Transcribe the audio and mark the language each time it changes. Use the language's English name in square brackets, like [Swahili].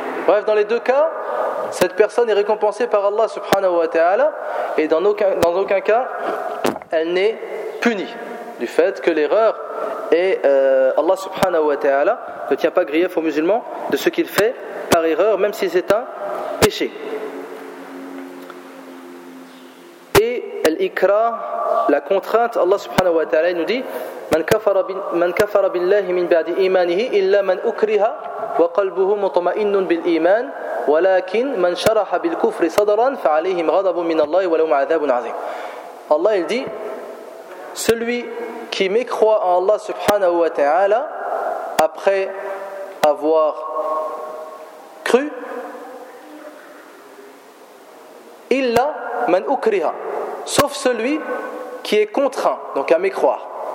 [French] Bref, dans les deux cas, cette personne est récompensée par Allah subhanahu wa ta'ala et dans aucun cas, elle n'est punie du fait que l'erreur est Allah subhanahu wa ta'ala ne tient pas grief aux musulmans de ce qu'il fait par erreur, même si c'est un péché. Et l'ikra, la contrainte, Allah subhanahu wa ta'ala nous dit [Arabic] من كفر بالله من بعد إيمانه إلا من أكره وقلبه مطمئن بالإيمان ولكن من شرح بالكفر صدرا فعليهم غضب من الله ولهم عذاب عظيم. [French] Allah, il dit, celui qui mécroit en Allah subhanahu wa ta'ala après avoir cru, [Arabic] إلا من أكره, [French] sauf celui qui est contraint, donc à mécroire.